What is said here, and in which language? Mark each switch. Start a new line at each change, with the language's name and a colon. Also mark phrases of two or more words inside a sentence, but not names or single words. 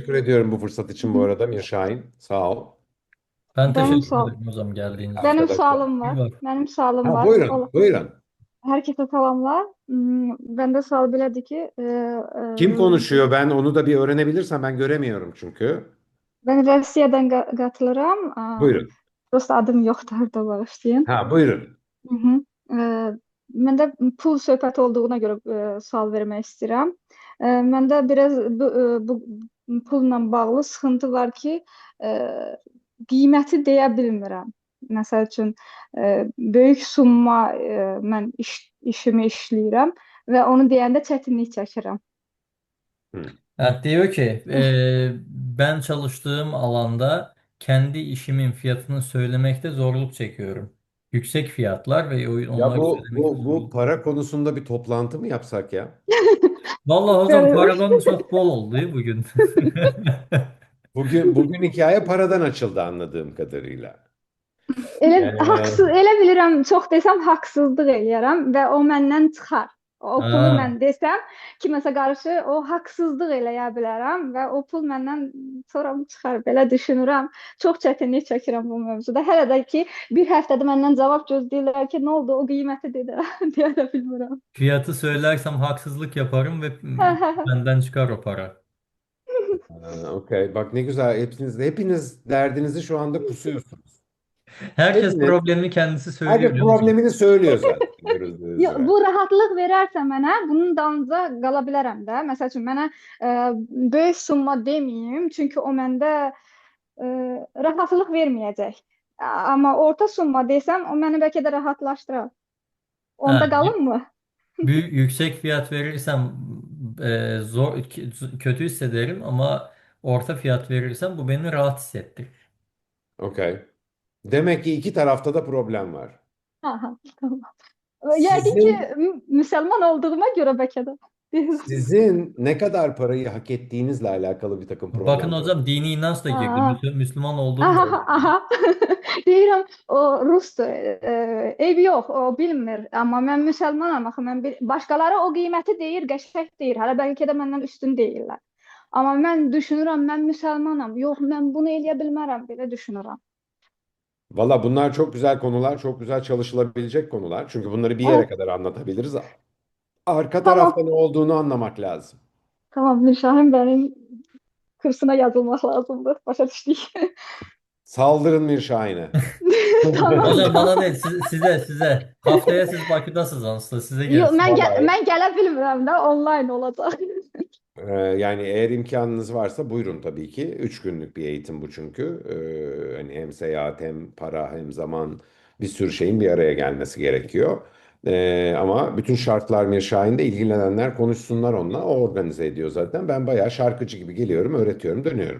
Turkish: teşekkür ediyorum bu fırsat için bu arada Mir Şahin. Sağ ol. Ben
Azerbaijani: benim
Turkish: teşekkür
Azerbaijani: sual,
Turkish: ederim hocam geldiğiniz için.
Azerbaijani: benim
Turkish: Arkadaşlar.
Azerbaijani: sualım
Turkish: İyi
Azerbaijani: var.
Turkish: bak.
Azerbaijani: Benim sualım Ha var.
Turkish: buyurun, buyurun. Herkese selamlar.
Azerbaijani: Bende sual belədir ki,
Turkish: Kim konuşuyor? Ben onu da bir öğrenebilirsem ben göremiyorum çünkü.
Azerbaijani: ben Rusiyadan qatılıram.
Turkish: Buyurun.
Azerbaijani: Prosta adım yoxdur, orada bağışlayın.
Turkish: Ha buyurun. Hı hı.
Azerbaijani: Məndə pul söhbəti olduğuna görə sual vermək istəyirəm. Məndə biraz bu pulla bağlı sıxıntı var ki, e, qiyməti deyə bilmirəm. Məsəl üçün böyük summa mən işimi işləyirəm və onu deyəndə çətinlik çəkirəm. Hı.
Turkish: Evet, diyor ki ben çalıştığım alanda kendi işimin fiyatını söylemekte zorluk çekiyorum. Yüksek fiyatlar ve Ya onları bu söylemekte bu bu zorluk. para konusunda bir toplantı mı yapsak ya? Vallahi hocam Ben- paradan çok bol oldu bugün. Bugün hikaye paradan açıldı anladığım kadarıyla.
Azerbaijani: Elə Ee, elə bilirəm, çox desəm haqsızlıq eləyərəm və o məndən çıxar. O pulu Ha, mən desəm kiməsə qarşı o haqsızlıq eləyə bilərəm və o pul məndən sonra çıxar. Belə düşünürəm. Çox çətinlik çəkirəm bu mövzuda. Hələ də ki bir həftədir məndən cavab gözləyirlər ki, nə oldu o qiyməti dedi. Deyə də bilmirəm.
Turkish: fiyatı söylersem haksızlık yaparım ve benden çıkar o para. okey. Bak ne güzel. Hepiniz derdinizi şu anda kusuyorsunuz. Herkes Hepiniz, problemini kendisi söylüyor herkes biliyor musun? problemini söylüyor zaten. Görüldüğü Yo, üzere.
Azerbaijani: bu rahatlıq verərsə mənə, bunun dalınca qala bilərəm də. Məsəl üçün mənə böyük summa deməyim, çünki o məndə rahatlıq verməyəcək. Amma orta summa desəm, o məni bəlkə də rahatlaşdırar. Ha, Onda qalım mı?
Turkish: büyük yüksek fiyat verirsem kötü hissederim ama orta fiyat verirsem bu beni rahat hissettirir. Okey. Demek ki iki tarafta da problem var. Aha, tamam.
Azerbaijani: Yəqin ki,
Turkish: Sizin
Azerbaijani: müsəlman olduğuma görə bəlkə də.
Turkish: sizin ne kadar parayı hak ettiğinizle alakalı bir takım Bakın problemler hocam dini inanç da girdi. Aa, Müslüman olduğum da aha,
Azerbaijani: aha. Deyirəm, o rusdur. Eybi yox, o bilmir. Amma mən müsəlmanam axı. Başqaları o qiyməti deyir, qəşəng deyir. Hələ bəlkə də məndən üstün deyirlər. Amma mən düşünürəm, mən müsəlmanam. Yox, mən bunu eləyə bilmərəm, belə düşünürəm.
Turkish: Valla bunlar çok güzel konular, çok güzel çalışılabilecek konular. Çünkü bunları bir yere Evet, kadar anlatabiliriz. Arka tarafta tamam. ne olduğunu anlamak lazım.
Azerbaijani: Tamam, Nurşahin benim kursuna yazılmaq lazımdır. Başa düşdük.
Turkish: Saldırın Mirşahin'e. Tamam, Hocam bana tamam. değil, size. Haftaya siz
Azerbaijani: Bakıdasınız onsuz,
Turkish: size
Azerbaijani: Yox,
Turkish: gelsin. Vallahi
Azerbaijani: mən gələ bilmirəm də, online olacaq.
Turkish: yani eğer imkanınız varsa buyurun tabii ki. 3 günlük bir eğitim bu çünkü. Hani hem seyahat hem para hem zaman bir sürü şeyin bir araya gelmesi gerekiyor. Ama bütün şartlar Mirşahin'de ilgilenenler konuşsunlar onunla. O organize ediyor zaten. Ben bayağı şarkıcı gibi geliyorum, öğretiyorum, dönüyorum.